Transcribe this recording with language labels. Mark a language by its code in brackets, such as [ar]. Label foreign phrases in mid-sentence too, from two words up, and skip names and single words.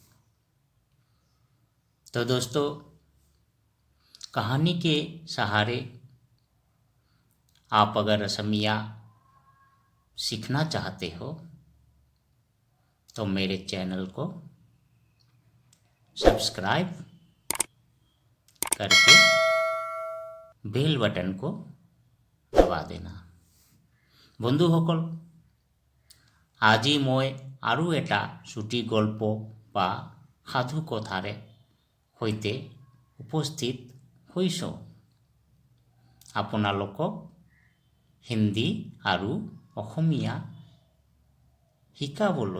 [hi] तो दोस्तों, कहानी के सहारे आप अगर असमिया सीखना चाहते हो तो मेरे चैनल को सब्सक्राइब करके [en] bell button [hi] को दबा देना। [as] বন্ধুসকল, আজি মই আৰু এটা ছুটি গল্প বা সাধু কথাৰে সৈতে উপস্থিত হৈছোঁ আপোনালোকক হিন্দী আৰু অসমীয়া শিকাবলৈ।